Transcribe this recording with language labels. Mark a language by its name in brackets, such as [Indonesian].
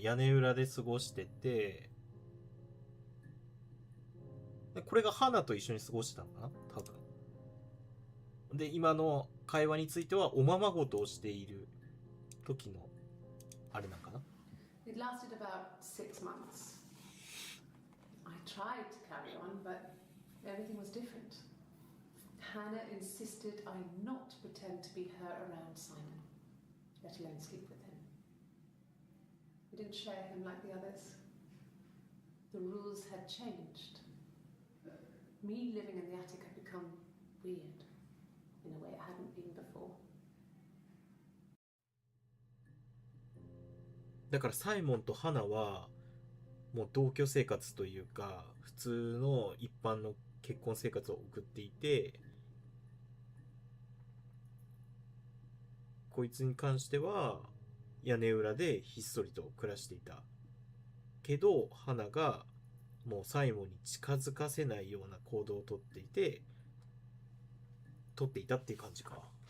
[Japanese] 屋根裏で過ごしてて、でこれが花と一緒に過ごしてたのかな多分。で、今の会話についてはおままごとをしている時のあれなんかな。 [English] It lasted about 6 months. I tried to carry on, but everything was different. Hannah insisted I not pretend to be her around Simon, let alone sleep with him. We didn't share him like the others. The rules had changed. Me living in the attic had become weird in a way it hadn't been before. [Japanese] だからサイモンとハナはもう同居生活というか普通の一般の結婚生活を送っていて、こいつに関しては屋根裏でひっそりと暮らしていたけど、ハナがもうサイモンに近づかせないような行動をとっていたっていう感じか。